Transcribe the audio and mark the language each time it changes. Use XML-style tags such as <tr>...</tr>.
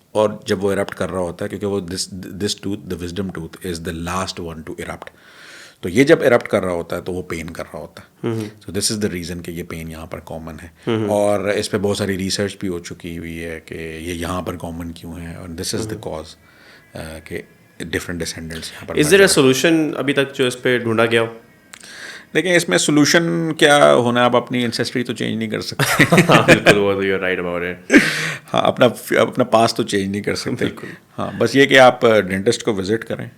<ur>اور جب وہ ایرپٹ کر رہا ہوتا ہے, کیونکہ وہ</ur> <en>this tooth, the wisdom tooth is the last one to erupt,</en> <ur>تو یہ جب ایرپٹ کر رہا ہوتا ہے تو وہ پین کر رہا ہوتا ہے.</ur> <en>so this is the reason</en> <ur>کہ یہ پین یہاں پر کامن ہے. اور اس پہ بہت ساری ریسرچ بھی ہو چکی ہوئی ہے کہ یہ یہاں پر کامن کیوں ہے, اور</ur> <en>this is the cause</en> <ur>کہ ڈفرینٹ ڈسینڈنٹس یہاں پر.</ur> <en>is there a solution</en> <ur>ابھی تک جو اس پہ ڈھونڈا گیا ہو؟ دیکھیں اس میں سولوشن کیا ہونا, آپ اپنی اینسیسٹری تو چینج نہیں کر سکتے.</ur> <en>بالکل, وہ تو you are right about it.</en> <ur>ہاں اپنا پاس تو چینج نہیں کر سکتے. ہاں بس یہ کہ آپ ڈینٹسٹ کو وزٹ کریں.</ur>